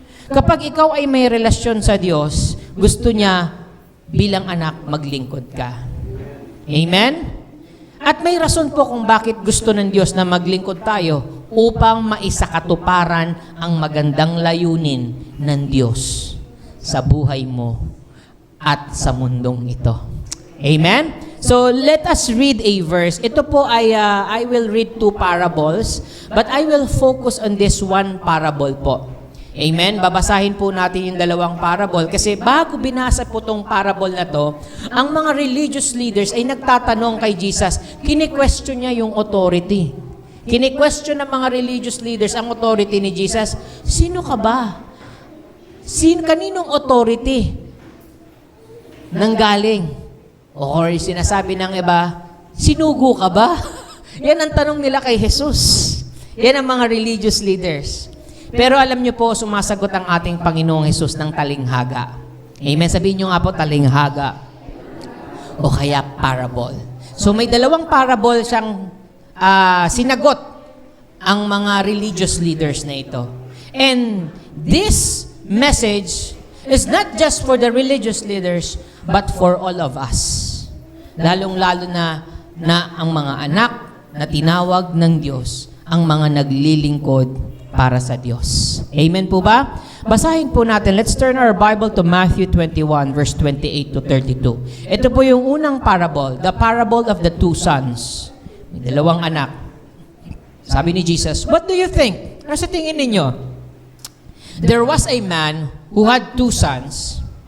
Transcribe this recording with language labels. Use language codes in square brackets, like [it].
[tl] Kapag ikaw ay may relasyon sa Diyos, gusto niya bilang anak maglingkod ka. Amen? At may rason po kung bakit gusto ng Diyos na maglingkod tayo upang maisakatuparan ang magandang layunin ng Diyos sa buhay mo at sa mundong ito. [en] Amen? So, let us read a verse. [tl] Ito po ay, [en] I will read 2 parables, but I will focus on this one parable po. [tl] Amen? Babasahin po natin yung dalawang parable kasi bago binasa po tong parable na to, ang mga religious leaders ay nagtatanong kay Jesus, kini-question niya yung authority. Kini-question ng mga religious leaders ang authority ni Jesus. Sino ka ba? Kaninong authority nanggaling? Or sinasabi ng iba, sinugo ka ba? Yan ang tanong nila kay Jesus. Yan ang mga religious leaders. Pero alam niyo po, sumasagot ang ating Panginoong Jesus ng talinghaga. Amen? Sabihin niyo nga po, talinghaga. O kaya parable. So may dalawang parable siyang sinagot ang mga religious leaders na ito. [en] And this message is not just for the religious leaders, but for all of us. [tl] Lalong-lalo na ang mga anak na tinawag ng Diyos, ang mga naglilingkod para sa Diyos. Amen po ba? Basahin po natin. [en] Let's turn our Bible to Matthew 21, verse 28 to 32. [tl] Ito po yung unang parable, [en] the parable of the two sons. [tl] May dalawang anak. Sabi ni Jesus, [en] what do you think? [tl] Ano sa tingin ninyo? [en] There was a man who had two sons.